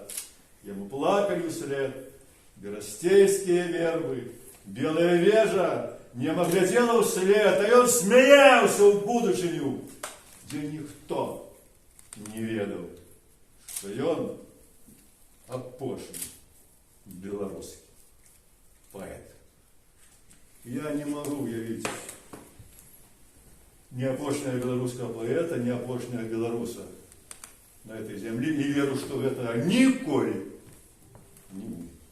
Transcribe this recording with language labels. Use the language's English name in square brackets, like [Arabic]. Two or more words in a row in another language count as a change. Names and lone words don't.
[Belarusian] Яму плакалі ўслед берасцейскія вербы, белая вежа нема глядзела ўслед, а ён смяяўся ў будучыню, дзе ніхто не ведаў, што ён апошні [Russian] белорусский поэт. Я не могу уявить ни опошнего белорусского поэта, ни опошнего белоруса на этой земле, и верю, что это николи не будет.